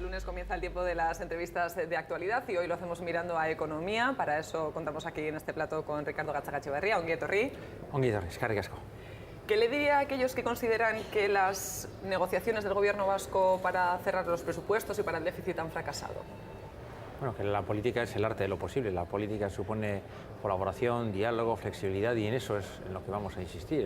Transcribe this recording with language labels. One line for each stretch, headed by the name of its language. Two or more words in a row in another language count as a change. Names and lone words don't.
Spanish: Comienza el tiempo de las entrevistas de actualidad y hoy lo hacemos mirando a economía. Para eso contamos aquí en este plató con Ricardo Gatzagaetxebarria.
Basque: Ongi etorri. Ongi etorri, eskerrik asko.
Spanish: ¿Qué le diría a aquellos que consideran que las negociaciones del gobierno vasco para cerrar los presupuestos y para el déficit han fracasado? Bueno, que la política es el arte de lo posible. La política supone colaboración, diálogo, flexibilidad y en eso es en lo que vamos a insistir.